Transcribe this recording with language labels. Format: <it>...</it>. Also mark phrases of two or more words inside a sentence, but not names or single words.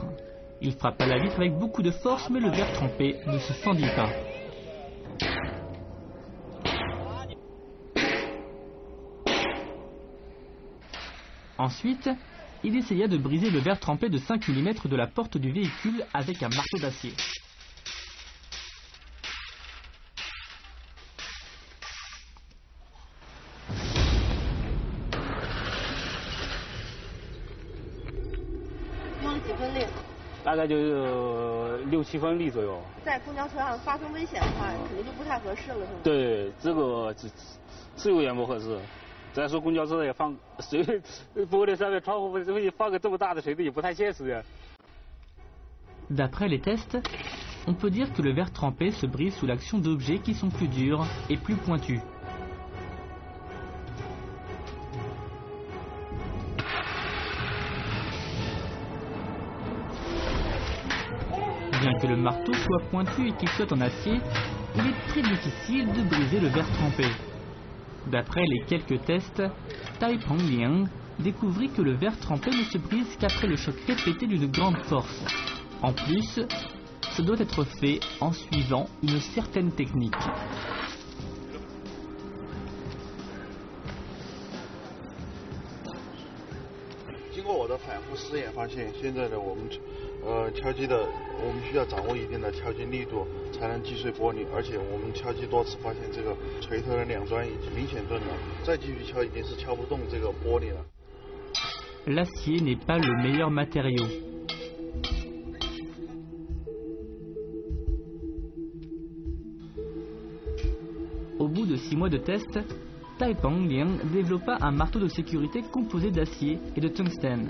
<fr>Il frappa la vitre avec beaucoup de force, mais le verre trempé ne se fendit pas. Ensuite, il essaya de briser le verre trempé de 5 mm de la porte du véhicule avec un marteau d'acier.</fr> <zh>大概就6-7分力左右。在公交车上发生危险的话，肯定就不太合适了，是吗？对，这个是有点不合适。再说公交车也放水玻璃上面窗户放个这么大的水滴也不太现实呀。</zh> <fr>D'après les tests, on peut dire que le verre trempé se brise sous l'action d'objets qui sont plus durs et plus pointus. Bien que le marteau soit pointu et qu'il soit en acier, il est très difficile de briser le verre trempé. D'après les quelques tests, Tai Pongliang découvrit que le verre trempé ne se brise qu'après le choc répété d'une grande force. En plus, ce doit être fait en suivant une certaine technique.</fr> <zh>经过我的反复试验，发现现在的我们敲击的，我们需要掌握一定的敲击力度，才能击碎玻璃。而且我们敲击多次，发现这个锤头的两端已经明显钝了，再继续敲已经是敲不动这个玻璃了。</zh> <fr>L'acier n'est pas le meilleur matériau. Au bout de 6 mois de tests, Tai Pongliang développa un marteau de sécurité composé d'acier et de tungstène.</fr>